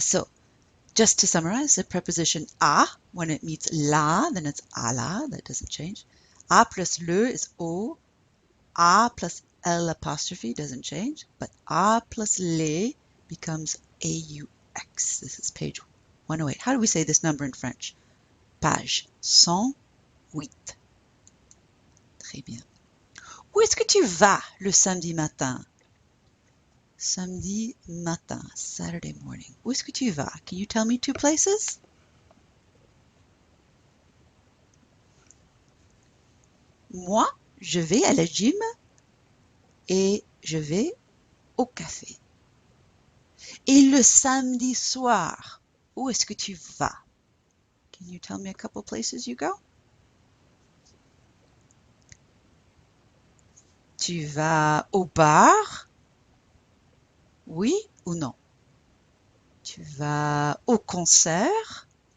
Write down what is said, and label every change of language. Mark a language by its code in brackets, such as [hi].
[en] So just to summarize, the preposition a, when it meets la, then it's à la, that doesn't change. A plus le is o. A plus L apostrophe doesn't change, but A plus les becomes AUX. This is page 108. How do we say this number in French? [fr] Page 108. Très bien. Où est-ce que tu vas le samedi matin? Samedi matin, [en] Saturday morning. [fr] Où est-ce que tu vas? [en] Can you tell me two places? [fr] Moi, je vais à la gym et je vais au café. Et le samedi soir, où est-ce que tu vas? [en] Can you tell me a couple places you go? [fr] Tu vas au bar? Oui ou non? Tu vas au concert?